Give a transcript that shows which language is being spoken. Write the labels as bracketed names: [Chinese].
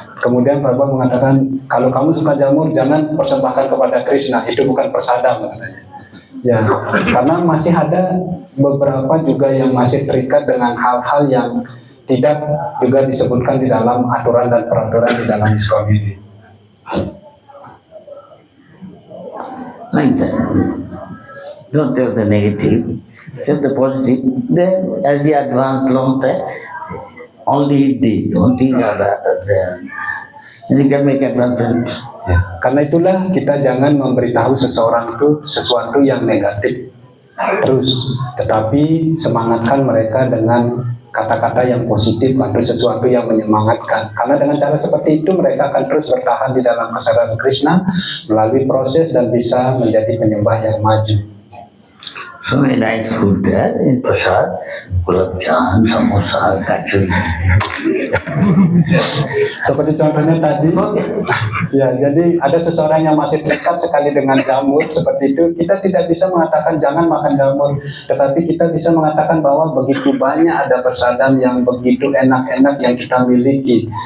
[Indonesian] Kemudian Prabhupada mengatakan, kalau kamu suka jamur, jangan persembahkan kepada Krishna, itu bukan prasadam katanya. Ya, karena masih ada beberapa juga yang masih terikat dengan hal-hal yang tidak juga disebutkan di dalam aturan dan peraturan di dalam ISKCON ini. [English] Like that. Don't tell the negative, tell the positive. Then, as you advance long time, only this, only that, then you can make advancement. [Indonesian] Ya, karena itulah kita jangan memberitahu seseorang itu sesuatu yang negatif terus, tetapi semangatkan mereka dengan kata-kata yang positif atau sesuatu yang menyemangatkan. Karena dengan cara seperti itu mereka akan terus bertahan di dalam kesadaran Krishna melalui proses dan bisa menjadi penyembah yang maju. [English] So many nice food there in Prasad, gulab jamun, samosa, kachori. [Indonesian] Seperti contohnya tadi, ya, jadi ada seseorang yang masih terikat sekali dengan jamur seperti itu. Kita tidak bisa mengatakan jangan makan jamur, tetapi kita bisa mengatakan bahwa begitu banyak ada prasadam yang begitu enak-enak yang kita miliki.